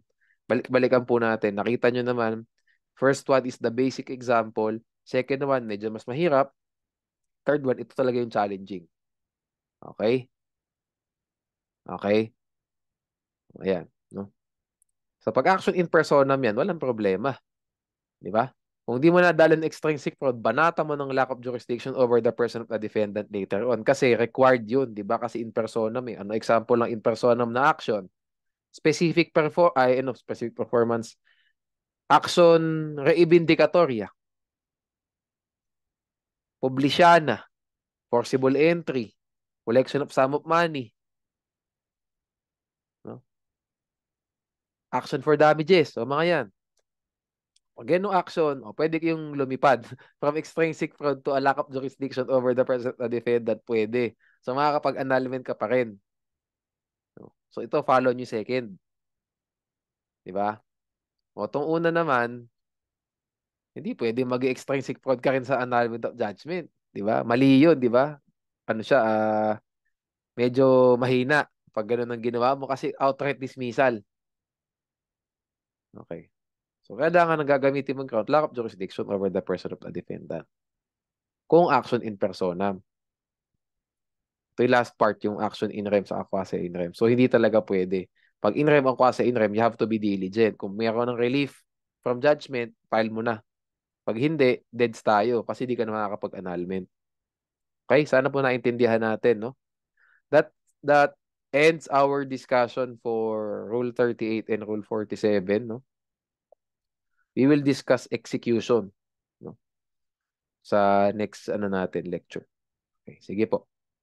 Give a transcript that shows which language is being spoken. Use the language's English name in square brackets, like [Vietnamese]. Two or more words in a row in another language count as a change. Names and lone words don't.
[Filipino] Balik-balikan po natin. Nakita nyo naman, [English] first one is the basic example. Second one, [Filipino] medyo mas mahirap. [English] Third one, [Filipino] ito talaga yung challenging. [English] Okay? Okay? [Filipino] Ayan. No? So, pag-action [Latin] in personam [Filipino] yan, walang problema. Di ba? Kung di mo nadala ng [English] extrinsic fraud, [Filipino] banata mo ng [English] lack of jurisdiction over the person of the defendant later on. [Filipino] Kasi required yun, di ba? Kasi [Latin] in personam [Filipino] eh. Ano example ng [Latin] in personam [Filipino] na action? [English] Specific performance. [Spanish] Action reivindicatoria. [English] Publisyana. Forcible entry. Collection of sum of money. No? Action for damages. [Filipino] O mga yan. Pag ganung action, pwede kayong lumipad [English] from extrinsic fraud to a lack of jurisdiction over the person of the defendant. [Filipino] Pwede. So makakapag-annulment ka pa rin. So ito, follow nyo second. Diba? O itong una naman, hindi pwede mag- [English] extrinsic fraud [Filipino] ka rin sa [English] annulment of judgment. [Filipino] Diba? Mali yun, diba? Ano siya, medyo mahina pag ganun ang ginawa mo kasi [English] outright dismissal. [Filipino] Okay. So, kailangan nang gagamitin mong [English] ground lack of jurisdiction over the person of the defendant. [Filipino] Kung action [Latin] in personam. [Filipino] Ito yung [English] last part, [Filipino] yung action [Latin] in rem [Filipino] sa [Latin] quasi in rem. [Filipino] So, hindi talaga pwede. Pag [Latin] in rem [Filipino] ang [Latin] quasi in rem, [English] you have to be diligent. [Filipino] Kung mayroon ng [English] relief from judgment, [Filipino] file mo na. Pag hindi, deads tayo kasi hindi ka na makakapag-annulment. [English] Okay? [Filipino] Sana po naintindihan natin, no? [English] That ends our discussion for Rule 38 and Rule 47, no? We will discuss execution, no? [Filipino] Sa [English] next lecture. [Filipino] Okay, sige po.